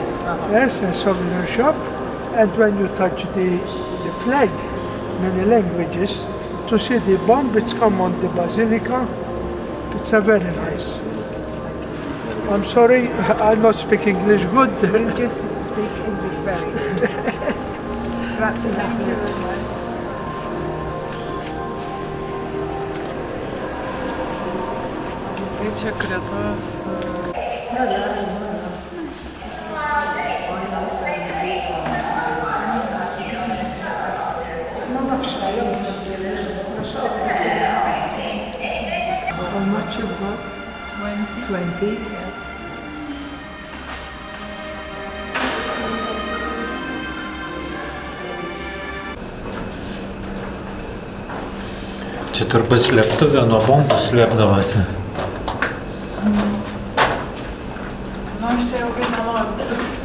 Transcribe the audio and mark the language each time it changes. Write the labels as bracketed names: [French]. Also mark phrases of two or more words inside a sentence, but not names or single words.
[English] yes, a souvenir shop, and when you touch the flag, many languages, to see the bomb it's come on the basilica, it's a very nice. I'm sorry, I not speak English good. You just speak English very good. [Italian] Grazie mille. [Lithuanian] Tai čia Kretos. [English] How much you got? 20. 20? Yes. [Lithuanian] Čia turbūt slėptuvė nuo bombų slėpdavosi. Nu, aš čia ilgai nenoriu.